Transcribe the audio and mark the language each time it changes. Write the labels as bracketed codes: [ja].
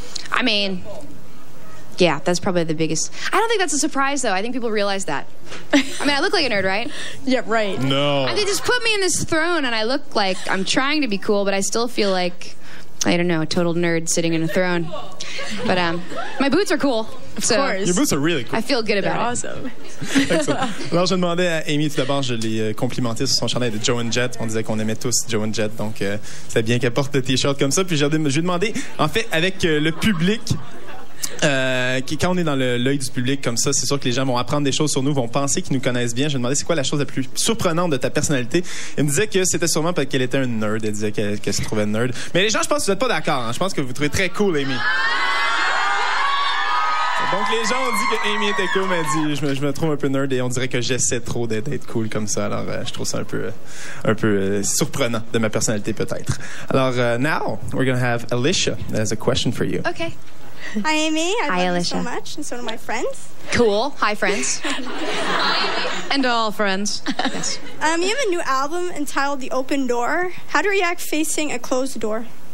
[en] I mean, yeah, that's probably the biggest. I don't think that's a surprise, though. I think people realize that. I mean, I look like a nerd, right? Yeah, right. No. They just put me in this throne, and I look like I'm trying to be cool, but I still feel like, I don't know, a total nerd sitting in a throne. But my boots are cool. Of course. Your boots are really cool. I feel good They're about it. awesome. Excellent. [fr] Alors, je demandais à Amy, tout d'abord, je l'ai complimenté sur son chandail de Joan Jett. On disait qu'on aimait tous Joan Jett, donc c'est bien qu'elle porte le T-shirt comme ça. Puis je lui ai demandé, en fait, avec le public, quand on est dans l'œil du public comme ça, c'est sûr que les gens vont apprendre des choses sur nous, vont penser qu'ils nous connaissent bien. Je lui ai demandé c'est quoi la chose la plus surprenante de ta personnalité. Elle me disait que c'était sûrement parce qu'elle était un nerd. Elle disait qu'elle se trouvait nerd. Mais les gens, je pense que vous n'êtes pas d'accord. Hein? Je pense que vous trouvez très cool, Amy. Donc les gens ont dit que Amy était cool, mais elle dit je me trouve un peu nerd et on dirait que j'essaie trop d'être cool comme ça. Alors je trouve ça un peu surprenant de ma personnalité peut-être. [en] Alors now we're gonna have Alicia as a question for you. Okay. Hi, Amy. Hi, love you so Alicia. much, and so do my friends. Cool. Hi, friends. And all friends. Yes. You have a new album entitled The Open Door. How do you react facing a closed door?